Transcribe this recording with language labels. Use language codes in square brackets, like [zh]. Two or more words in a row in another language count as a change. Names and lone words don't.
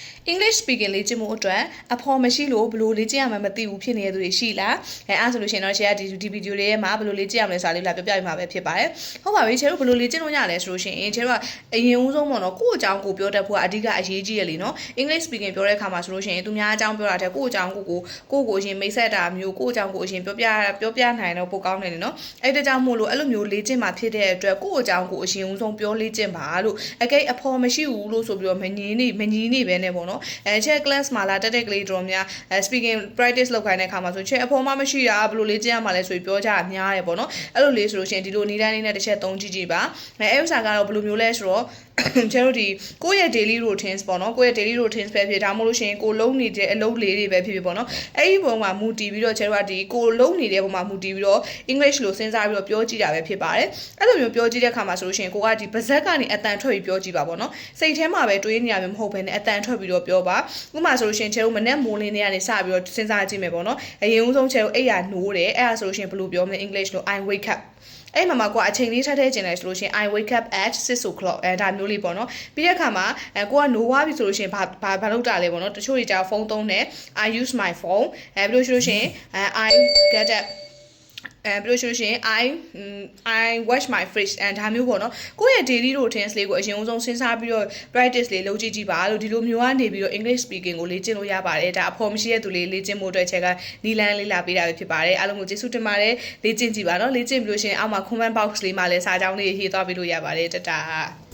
[en] English speaking [my] လေ့ကျင့်မှုအတွက်အဖော်မရှိလို့ဘယ်လိုလေ့ကျင့်ရမှမသိဘူးဖြစ်နေတဲ့သူတွေရှိလားအဲ့ဆိုလို့ရှိရင်တော့ share ဒီဗီဒီယိုလေးမှာဘယ်လိုလေ့ကျင့်ရမလဲဆိုတာလေးလာပြောပြပြမှာပဲဖြစ်ပါတယ်ဟုတ်ပါပြီချေတို့ဘယ်လိုလေ့ကျင့်လို့ရလဲဆိုလို့ရှိရင်ချေတို့ကအရင်ဦးဆုံးပေါ့နော်ကိုယ့်အကြောင်းကိုပြောတတ်ဖို့ကအဓိကအရေးကြီးရလေနော် [en] English speaking [my] ပြောတဲ့အခါမှာဆိုလို့ရှိရင်သူများအကြောင်းပြောတာတဲ့ကိုယ့်အကြောင်းကိုအရင်မိတ်ဆက်တာမျိုးကိုယ့်အကြောင်းကိုအရင်ပြောပြနိုင်တော့ပိုကောင်းတယ်နော်အဲ့ဒါကြောင့်မို့လို့အဲ့လိုမျိုးလေ့ကျင့်မှာဖြစ် တဲ့အတွက်ကိုယ့်အကြောင်းကိုအရင်ဦးဆုံးပြောလေ့ကျင့်ပါလို့အကဲအဖော်မရှိဘူးလို့ဆိုပြီးတော့မငင်းနေပဲနဲ့ပေါ့နော်ချက် class မှာလာတက်တဲ့ကလေးတော်များ [en] speaking practice [my] လုပ်ခိုင်းတဲ့အခါမှာဆိုချက်အဖော်မှမရှိတာဘယ်လိုလေ့ကျင့်ရမှာလဲဆိုပြီးပြောကြတာများတယ်ပေါ့နော်အဲ့လိုလေးဆိုလို့ရှိရင်ဒီလိုနေတိုင်းလေးနဲ့တစ်ချက်သုံးကြည့်ကြည့်ပါအဲ့ဥစ္စာကတော့ဘယ်လိုမျိုးလဲဆိုတော့ ကျတို့ဒီကိုယ့်ရဲ့ [en] daily routines [my] ပေါ့နော်ကိုယ့်ရဲ့ [en] daily routines [my] ပဲဖြစ်ဒါမှမဟုတ်လို့ရှိရင်ကိုလုံးနေတဲ့အလုပ်လေးတွေပဲဖြစ်ဖြစ်ပေါ့နော်အဲ့ဒီပုံမှာမူတည်ပြီးတော့ကျတို့ကဒီကိုလုံးနေတဲ့ပုံမှာမူတည်ပြီးတော့ English လို့စဉ်းစားပြီးတော့ပြောကြည့်တာပဲဖြစ်ပါတယ်အဲ့လိုမျိုးပြောကြည့်တဲ့အခါမှာဆို လို့ရှိရင်ကိုကဒီပါဇက်ကနေအတန်ထွက်ပြီးပြောကြည့်ပါပေါ့နော်စိတ်ထဲမှာပဲတွေးနေရမှာမဟုတ်ဘဲနဲ့အတန်ထွက်ပြီးတော့ပြောပါဥပမာဆိုလို့ရှိရင်ကျတို့မနေ့မိုးလင်းနေရနေစပြီးတော့စဉ်းစားကြည့်မယ် ပေါ့နော်အရင်ဦးဆုံးကျတို့အိယာနိုးတယ်အဲ့ဒါဆိုလို့ရှိရင်ဘယ်လိုပြောမလဲ English လို့ [en] I wake up [my] အဲ့မှာကွာအချိန်လေးထပ်ထည့်ကျင်တယ်ဆိုလို့ရှိရင် [en] I wake up at 6 o'clock [my] ဒါမျိုးလေးပေါ့နော်ပြီးတဲ့အခါမှာကိုကနိုးွားပြီဆိုလို့ရှိရင်ဘာလုပ်တာလဲပေါ့နော်တချို့တွေကြာဖုန်းသုံးတယ် [en] I use my phone [my] ပြီးလို့ရှိလို့ရှိရင် [en] I get up [my] ပြီးလို့ရှိလို့ရှိရင် [en] I wash my face [my] ဒါမျိုးပေါ့နော်ကိုယ့်ရဲ့ [en] daily routines [my] လေးကိုအရင်ဦးဆုံးစဉ်းစားပြီးတော့ practice လေးလုပ်ကြည့်ပါလို့ဒီလိုမျိုးကနေပြီးတော့ [en] English speaking [my] ကိုလေ့ကျင့်လို့ရပါတယ်ဒါအဖော်မရှိတဲ့သူလေးလေ့ကျင့်ဖို့အတွက်ချက်ကနီလန်းလေးလာပေးတာပဲဖြစ်ပါတယ်အားလုံးကိုကျေးဇူးတင်ပါတယ်လေ့ကျင့်ကြည့်ပါနော်လေ့ကျင့်ပြီးလို့ရှိရင်အောက်မှာ [en] comment box [my] လေးမှာလည်းစာကြောင်းလေးရေးသွားပေးလို့ရပါတယ်တတာ